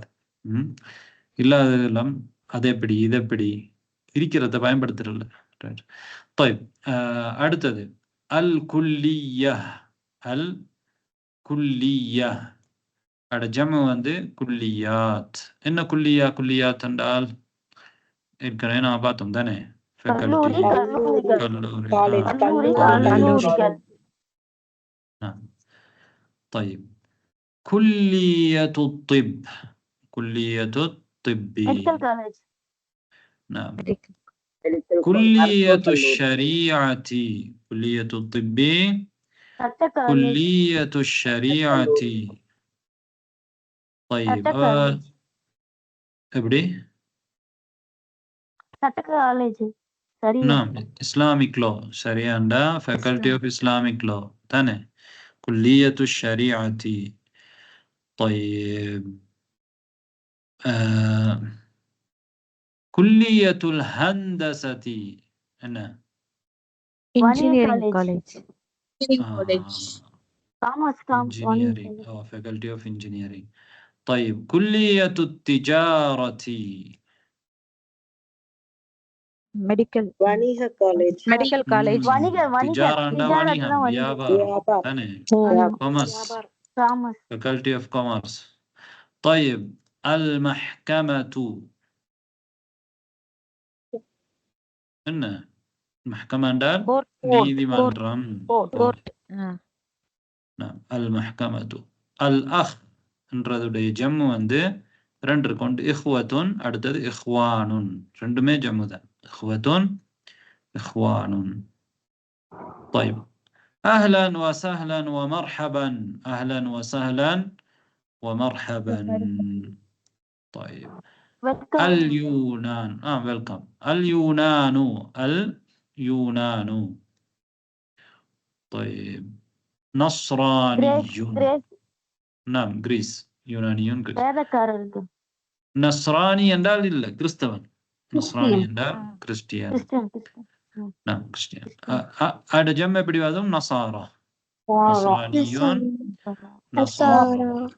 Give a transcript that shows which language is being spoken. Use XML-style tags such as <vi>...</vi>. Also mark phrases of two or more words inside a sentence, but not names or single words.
<ta>இல்லாததெல்லாம் அது எப்படி இது எப்படி இருக்கிறத பயன்படுத்துறல. طيب அடுத்தது</ta> <ar>الكلية الكلية</ar> <ta>அட ஜம்மு வந்து குல்லியாத். என்ன குல்லியாத் என்றால் ஏற்கனவே நான் பார்த்தோம் தானே.</ta> <ar>طيب كلية الطب كلية الطب نعم. كلية الشريعة كلية الطب كلية الشريعة.</ar> <ta>طيب எப்படி?</ta> <en>نعم Islamic law சரியாண்டா faculty of Islamic law தானே.</en> <ar>كلية الشريعة. طيب كلية الهندسة أنا</ar> <en>engineering college engineering أو faculty of engineering.</en> <ar>طيب كلية التجارة</ar> <en>medical medical college</en> <ta>تجارة வியாபாரம் தானே.</ta> <en>commerce faculty of commerce.</en> <ar>طيب المحكمة</ar> <ta>என்ன المحكمة என்றால் நீதிமன்றம்.</ta> <ar>المحكمة. الأخ</ar> <ta>என்றதுடைய ஜம்மு வந்து ரெண்டு இருக்கு. இஹ்வத்துன் அடுத்தது இஹ்வானுன் ரெண்டுமே ஜம்மு தான்.</ta> <ar>إخوة إخوان. طيب أهلا وسهلا ومرحبا أهلا وسهلا ومرحبا. طيب اليونان welcome اليونان. طيب نصراني نعم</ar> <ta>கிரீஸ் யூனானியன் நஸ்ரானி என்றால் இல்ல கிறிஸ்தவன். நஸ்ரானி என்றால் கிறிஸ்டியன். نعم கிறிஸ்டியன். அட ஜம் எப்படி வரும்?</ta> <ar>نصارى نصرانيون نصارى.</ar>